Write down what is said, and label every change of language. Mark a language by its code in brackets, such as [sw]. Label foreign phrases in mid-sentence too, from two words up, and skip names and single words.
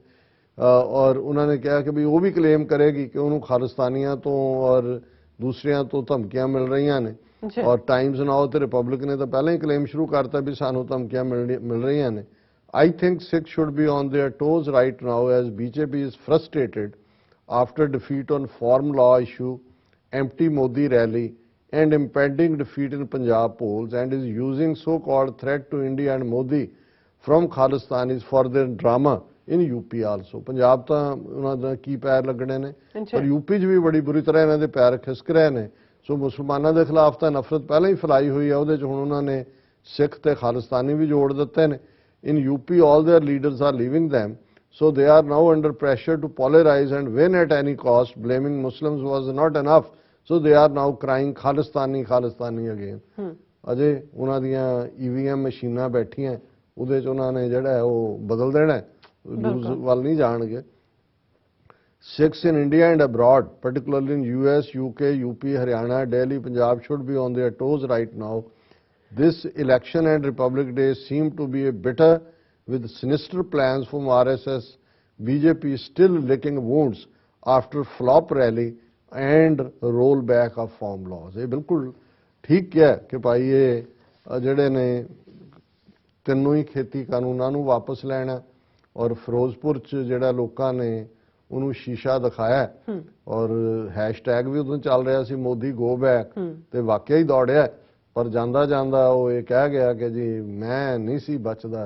[pa] ਔਰ ਉਹਨਾਂ ਨੇ ਕਿਹਾ ਕਿ ਵੀ ਉਹ ਵੀ ਕਲੇਮ ਕਰੇਗੀ ਕਿ ਉਹਨੂੰ ਖਾਲਿਸਤਾਨੀਆਂ ਤੋਂ ਔਰ ਦੂਸਰਿਆਂ ਤੋਂ ਧਮਕੀਆਂ ਮਿਲ ਰਹੀਆਂ ਨੇ। ਔਰ ਟਾਈਮਜ਼ ਨਾਓ ਤੇ ਰਿਪਬਲਿਕ ਨੇ ਤਾਂ ਪਹਿਲਾਂ ਹੀ ਕਲੇਮ ਸ਼ੁਰੂ ਕਰਤਾ ਵੀ ਸਾਨੂੰ ਧਮਕੀਆਂ ਮਿਲ ਰਹੀਆਂ ਨੇ। [en] I think Sikh should be on their toes right now as BJP is frustrated after defeat on farm law issue, empty Modi rally and impending defeat in Punjab polls and is using so-called threat to India and Modi from Khalistanis for their drama in UP also। [pa] ਪੰਜਾਬ ਤਾਂ ਉਹਨਾਂ ਦਾ ਕੀ ਪੈਰ ਲੱਗਣੇ ਨੇ ਪਰ ਯੂਪੀ 'ਚ ਵੀ ਬੜੀ ਬੁਰੀ ਤਰ੍ਹਾਂ ਇਹਨਾਂ ਦੇ ਪੈਰ ਖਿਸਕ ਰਹੇ ਨੇ। ਸੋ ਮੁਸਲਮਾਨਾਂ ਦੇ ਖਿਲਾਫ ਤਾਂ ਨਫ਼ਰਤ ਪਹਿਲਾਂ ਹੀ ਫੈਲਾਈ ਹੋਈ ਹੈ, ਉਹਦੇ 'ਚ ਹੁਣ ਉਹਨਾਂ ਨੇ ਸਿੱਖ ਤੇ ਖਾਲਿਸਤਾਨੀ ਵੀ ਜੋੜ ਦਿੱਤੇ ਨੇ। [en] In UP all their leaders are leaving them, so they are now under pressure to polarize and win at any cost। Blaming Muslims was not enough, so they are now crying Khalistani, Khalistani again। [pa] ਅਜੇ ਉਹਨਾਂ ਦੀਆਂ EVM ਮਸ਼ੀਨਾਂ ਬੈਠੀਆਂ, ਉਹਦੇ 'ਚ ਉਹਨਾਂ ਨੇ ਜਿਹੜਾ ਹੈ ਉਹ ਬਦਲ ਦੇਣਾ, ਨਿਊਜ਼ ਵੱਲ ਨਹੀਂ ਜਾਣਗੇ। [en] Sikhs in India and abroad, particularly in US, UK, UP, Haryana, Delhi, Punjab should be on their toes right now। This election and Republic Day seem to be a bitter with sinister plans from RSS। BJP is still licking wounds after flop rally and rollback of farm laws। [pa] ਇਹ ਬਿਲਕੁਲ ਠੀਕ ਹੈ ਕਿ ਭਾਈ ਇਹ ਜਿਹੜੇ ਨੇ ਤਿੰਨੋਂ ਹੀ ਖੇਤੀ ਕਾਨੂੰਨਾਂ ਨੂੰ ਵਾਪਸ ਲੈਣਾ ਔਰ ਫਿਰੋਜ਼ਪੁਰ 'ਚ ਜਿਹੜਾ ਲੋਕਾਂ ਨੇ ਉਹਨੂੰ ਸ਼ੀਸ਼ਾ ਦਿਖਾਇਆ ਔਰ ਹੈਸ਼ਟੈਗ ਵੀ ਉਦੋਂ ਚੱਲ ਰਿਹਾ ਸੀ [en] Modi go back [pa] ਤੇ ਵਾਕਿਆ ਹੀ ਦੌੜਿਆ ਪਰ ਜਾਂਦਾ ਜਾਂਦਾ ਉਹ ਇਹ ਕਹਿ ਗਿਆ ਕਿ ਜੀ ਮੈਂ ਨਹੀਂ ਸੀ ਬਚਦਾ।